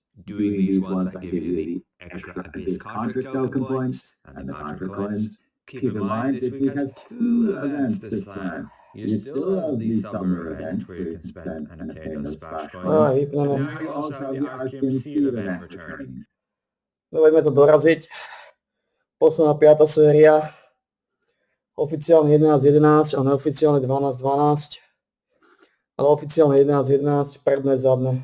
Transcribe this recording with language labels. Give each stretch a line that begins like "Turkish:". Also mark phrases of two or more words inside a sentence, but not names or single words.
English: Doing these ones that give you the extra Abyss contract token points and the contract coins. Keep in mind, this week has 2 events this time. You still have the summer event where you can spend and obtain those splash coins.
Slovak: Vypneme.
English: Now you also have the Archeum Seal event returning.
Slovak: Poďme to doraziť. Posledná 5. séria. Oficiálne 11-11 a neoficiálne 12-12. Ale oficiálne 11-11, predné, zadné.